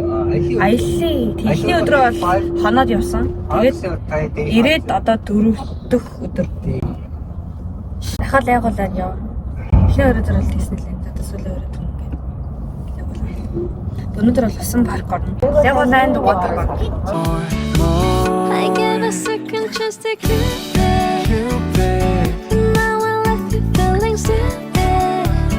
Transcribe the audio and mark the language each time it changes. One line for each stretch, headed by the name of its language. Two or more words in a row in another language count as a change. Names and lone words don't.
Mongolian: Аялын эхний өдрөө бол хоноод явсан. Тэгээд ирээд одоо 4 дэх өдөр. Дахиад байгуулаад яв. Эхний өдөр бол тийсэн л энэ. Одоо сүүлийн өдөр ингээд явуулаа. өнөөдөр бол усан парк орно. Legoland Water Park.
English: I gave a second chance to Cupid. Now I left you feeling stupid.